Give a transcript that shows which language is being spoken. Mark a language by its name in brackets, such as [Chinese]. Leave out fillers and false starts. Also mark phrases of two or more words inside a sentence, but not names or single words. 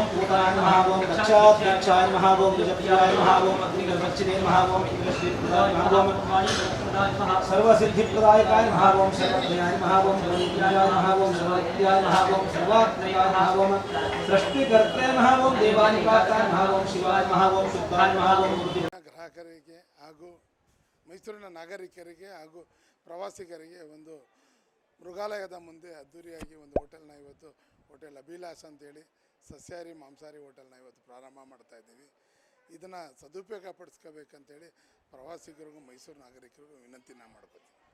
[Sanskrit] पूताय नमः ओम गच्छाध्याय नमः ओम निजप्रियाय नमः ओम अग्निगर्भच्छिदे नमः ओम इंद्रश्रीप्रदाय नमः ओम सर्वसिद्धिप्रदायकाय नमः ओम सर्वज्ञाय नमः ओम सर्वज्ञाय नमः ओम सर्वज्ञाय नमः ओम सर्वात्मकाय नमः ओम सृष्टिकर्ते नमः ओम देवानिकाय नमः ओम शिवाय नमः ओम शुद्धाय नमः ओम [Kannada] ಗ್ರಾಹಕರಿಗೆ ಹಾಗೂ ಮೈಸೂರಿನ ನಾಗರಿಕರಿಗೆ ಹಾಗೂ ಪ್ರವಾಸಿಗರಿಗೆ ಒಂದು ಮೃಗಾಲಯದ ಮುಂದೆ ಅದ್ದೂರಿಯಾಗಿ ಒಂದು ಹೋಟೆಲ್ನ ಇವತ್ತು ಹೋಟೆಲ್ ಅಭಿಲಾಷ್ ಅಂತೇಳಿ ಸಸ್ಯಾಹಾರಿ ಮಾಂಸಾಹಾರಿ ಹೋಟೆಲ್ನ ಇವತ್ತು ಪ್ರಾರಂಭ ಮಾಡ್ತಾ ಇದ್ದೀವಿ. ಇದನ್ನು ಸದುಪಯೋಗ ಪಡಿಸ್ಕೋಬೇಕಂತೇಳಿ ಪ್ರವಾಸಿಗರಿಗೂ ಮೈಸೂರು ನಾಗರಿಕರಿಗೂ ವಿನಂತಿನ ಮಾಡ್ಕೋತೀವಿ.